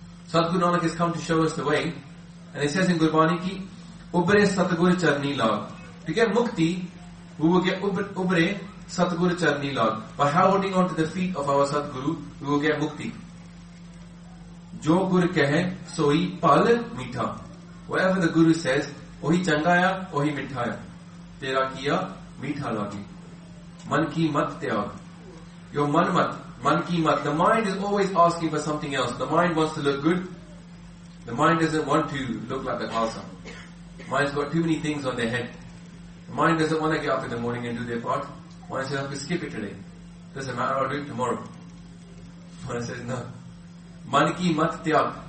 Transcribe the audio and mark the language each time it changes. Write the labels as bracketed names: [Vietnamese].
[English] Sadguru Nanak has come to show us the way, and it says in Gurbani ki, [Punjabi] Ubre Satguru Charni Lag. [English] To get mukti, we will get [Punjabi] Ubre Satguru Charni Lag. [English] By holding on to the feet of our Sadguru, we will get mukti. [Punjabi] Jo Gur Kehe Soi Pal Mitha. [English] Whatever the Guru says, [Punjabi] ਓਹੀ ਚੰਗਾਇਆ, ਓਹੀ ਮਿਠਾਇਆ. Tera Kiya Mitha Lagi. Man Ki Mat Teag. [English] Your [Punjabi] ਮਨ ਕੀ ਮਤ. [English] The mind is always asking for something else. The mind wants to look good. The mind doesn't want to look like the khalsa. Mind's got too many things on their head. The mind doesn't want to get up in the morning and do their part. Mind says, I have to skip it today. Doesn't matter, I'll do it tomorrow. Mind says, no. [Punjabi] Man ki mat tyag.